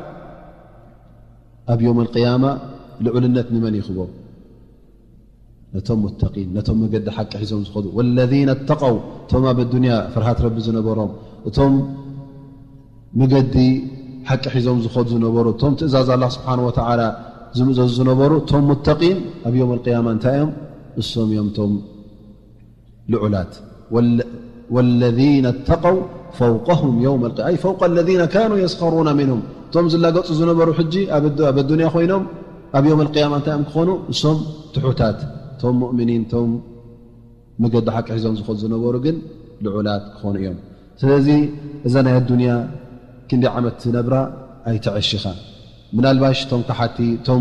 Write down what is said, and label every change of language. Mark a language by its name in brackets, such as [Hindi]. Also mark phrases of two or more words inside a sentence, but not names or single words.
[Tigrinya] ኣብ [Arabic] يوم القيامة [Tigrinya] ልዑልነት ንመን ይኽቦ ነቶም ሙተቂን ነቶም መገዲ ሓቂ ሒዞም ዝኸዱ [Arabic] والذين اتقوا [Tigrinya] እቶም ኣብ ዱንያ ፍርሃት ረቢ ዝነበሮም እቶም መገዲ ሓቂ ሒዞም ዝኸዱ ዝነበሩ እቶም ትእዛዝ አላህ [Arabic] سبحانه وتعالى [Tigrinya] ዝምእዘዙ ዝነበሩ እቶም ሙተቂን ኣብ [Arabic] يوم القيامة [Tigrinya] እንታይ እዮም እሶም እዮም እቶም ልዑላት [Arabic] والذين اتقوا فوقهم يوم القيامة أي فوق الذين كانوا يسخرون منهم [Tigrinya] ቶም ዝላገፁ ዝነበሩ ሕጂ ኣብ ዱንያ ኮይኖም ኣብ [Arabic] يوم القيامة [Tigrinya] እንታይኦም ክኾኑ እሶም ትሑታት ቶም ሙእምኒን ቶም መገዲ ሓቂ ሒዞም ዝኸዱ ዝነበሩ ግን ልዑላት ክኾኑ እዮም ስለዚ እዛ ናይ ዱንያ ክንደይ ዓመት ነብራ ኣይተዕሽኻ ምናልባሽ ቶም ካሓቲ ቶም